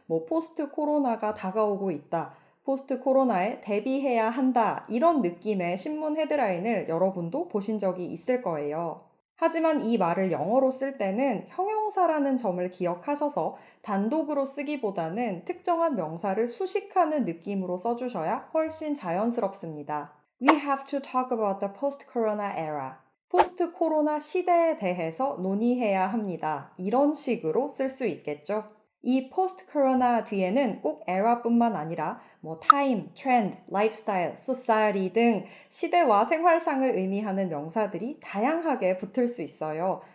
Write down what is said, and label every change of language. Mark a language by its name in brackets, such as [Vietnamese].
[Korean] 포스트 코로나가 다가오고 있다, 포스트 코로나에 대비해야 한다, 이런 느낌의 신문 헤드라인을 여러분도 보신 적이 있을 거예요. 하지만 이 말을 영어로 쓸 때는 형용사라는 점을 기억하셔서 단독으로 쓰기보다는 특정한 명사를 수식하는 느낌으로 써주셔야 훨씬 자연스럽습니다. [English] We have to talk about the post-corona era. [Korean] 포스트 코로나 시대에 대해서 논의해야 합니다. 이런 식으로 쓸 수 있겠죠. 이 포스트 코로나 뒤에는 꼭 era뿐만 아니라 time, trend, lifestyle, society 등 시대와 생활상을 의미하는 명사들이 다양하게 붙을 수 있어요.